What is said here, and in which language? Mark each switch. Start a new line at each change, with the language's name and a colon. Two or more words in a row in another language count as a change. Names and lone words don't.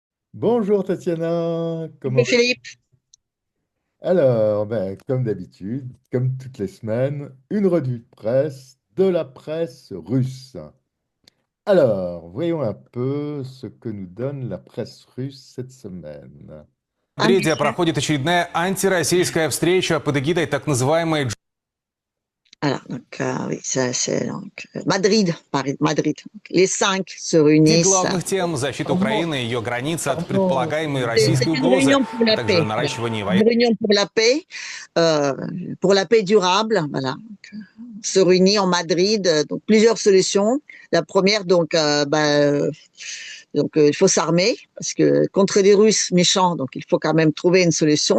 French: Bonjour Tatiana, comment vas-tu? Philippe. Alors, comme d'habitude, comme toutes les semaines, une revue de presse de la presse russe. Alors, voyons un peu ce que nous donne la presse russe cette semaine.
Russian: Англия. Мадриде проходит очередная антироссийская встреча под эгидой так называемой
French: Alors, oui, ça, c'est donc, Madrid, Paris, Madrid. Donc, les cinq se
Russian: Среди
French: réunissent.
Russian: главных тем защита
French: Pardon,
Russian: Украины и ее границы от
French: pardon,
Russian: предполагаемой
French: C'est
Russian: российской
French: une
Russian: угрозы,
French: réunion pour
Russian: а
French: la
Russian: также
French: paix. Voilà.
Russian: наращивание
French: Une
Russian: военных
French: réunion euh, pour la paix durable. Voilà. Se réunit en Madrid. Donc, plusieurs solutions. La première, il faut s'armer parce que contre les Russes méchants, donc il faut quand même trouver une solution.